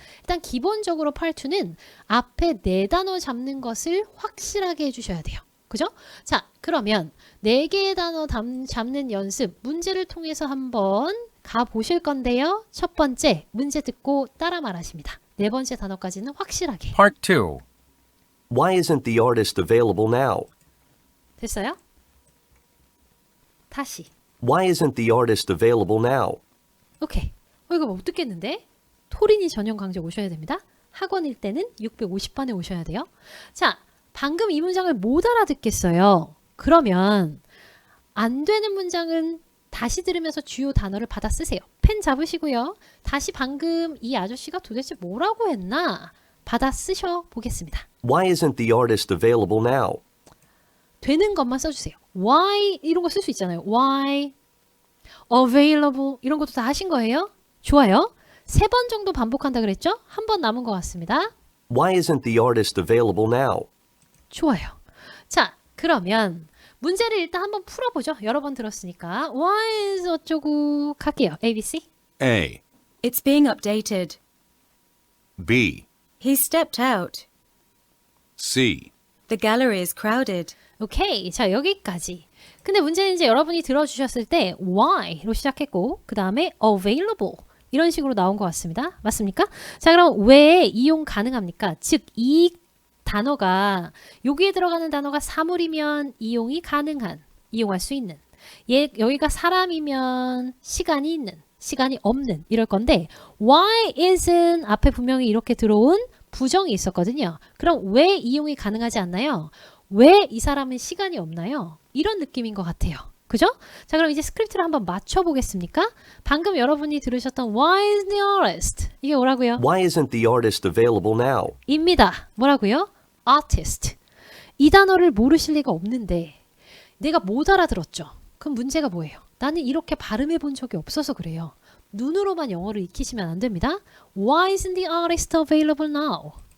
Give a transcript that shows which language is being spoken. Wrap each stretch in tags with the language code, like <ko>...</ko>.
<ko>일단 기본적으로 파트 2는 앞에 4단어 잡는 것을 확실하게 해주셔야 돼요. 그죠? 자, 그러면 4개의 단어 잡는 연습 문제를 통해서 한번 가보실 건데요. 첫 번째 문제 듣고 따라 말하십니다. 4번째 단어까지는 확실하게.</ko> <en>Part 2. Why isn't the artist available now?</en> <ko>됐어요? 다시.</ko> <en>Why isn't the artist available now?</en> <ko>오케이. 이거 못 듣겠는데? 토린이 전용 강좌 오셔야 됩니다. 학원일 때는 650번에 오셔야 돼요. 자, 방금 이 문장을 못 알아듣겠어요. 그러면 안 되는 문장은 다시 들으면서 주요 단어를 받아 쓰세요. 펜 잡으시고요. 다시 방금 이 아저씨가 도대체 뭐라고 했나? 받아 쓰셔 보겠습니다.</ko> <en>Why isn't the artist available now?</en> <ko>되는 것만 써주세요. Why 이런 거 쓸 수 있잖아요.</ko> <en>Why available</en> <ko>이런 것도 다 하신 거예요? 좋아요. 3번 정도 반복한다 그랬죠? 한 번 남은 것 같습니다.</ko> <en>Why isn't the artist available now?</en> <ko>좋아요. 자, 그러면 문제를 일단 한번 풀어보죠. 여러 번 들었으니까.</ko> <en>Why is</en> <ko>어쩌고 갈게요.</ko> <en>ABC. A. It's being updated. B. He stepped out. C. The gallery is crowded.</en> <ko>오케이. 자, 여기까지. 근데 문제는 이제 여러분이 들어주셨을 때 why로 시작했고 그 다음에 available 이런 식으로 나온 것 같습니다. 맞습니까? 자, 그럼 왜 이용 가능합니까? 즉, 이 단어가 여기에 들어가는 단어가 사물이면 이용이 가능한, 이용할 수 있는 여기가 사람이면 시간이 있는, 시간이 없는 이럴 건데</ko> <en>why isn't</en> <ko>앞에 분명히 이렇게 들어온 부정이 있었거든요. 그럼 왜 이용이 가능하지 않나요? 왜 이 사람은 시간이 없나요? 이런 느낌인 것 같아요. 그죠? 자, 그럼 이제 스크립트를 한번 맞춰보겠습니까? 방금 여러분이 들으셨던</ko> <en>Why is the artist?</en> <ko>이게 뭐라고요?</ko> <en>Why isn't the artist available now?</en> <ko>입니다. 뭐라고요? Artist. 이 단어를 모르실 리가 없는데 내가 못 알아들었죠. 그럼 문제가 뭐예요? 나는 이렇게 발음해 본 적이 없어서 그래요. 눈으로만 영어를 익히시면 안 됩니다.</ko> <en>Why isn't the artist available now?</en>